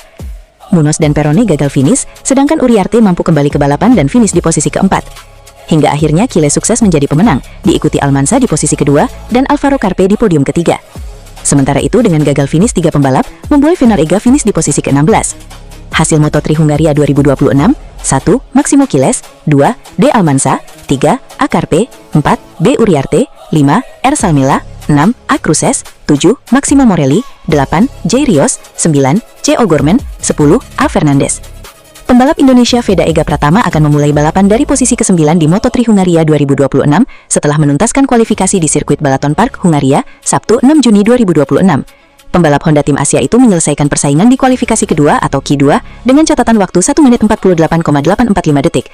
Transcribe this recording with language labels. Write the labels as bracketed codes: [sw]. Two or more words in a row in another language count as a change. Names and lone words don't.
[id] Muñoz dan Perone gagal finish, sedangkan Uriarte mampu kembali ke balapan dan finish di posisi keempat. Hingga akhirnya Quiles sukses menjadi pemenang, diikuti Almansa di posisi kedua dan Alvaro Carpe di podium ketiga. Sementara itu dengan gagal finish 3 pembalap, membuat Veda Ega finish di posisi ke-16. Hasil Moto3 Hungaria 2026, 1. Maximo Quiles, 2. D. Almansa, 3. A. Carpe, 4. B. Uriarte, 5. R. Salmela, 6. A. Cruces, 7. Maximo Morelli, 8. J. Rios, 9. C. O'Gorman, 10. A. Fernandez. Pembalap Indonesia Veda Ega Pratama akan memulai balapan dari posisi ke-9 di Moto3 Hungaria 2026 setelah menuntaskan kualifikasi di sirkuit Balaton Park, Hungaria, Sabtu 6 Juni 2026. Pembalap Honda Tim Asia itu menyelesaikan persaingan di kualifikasi kedua atau Q2 dengan catatan waktu 1 menit 48,845 detik.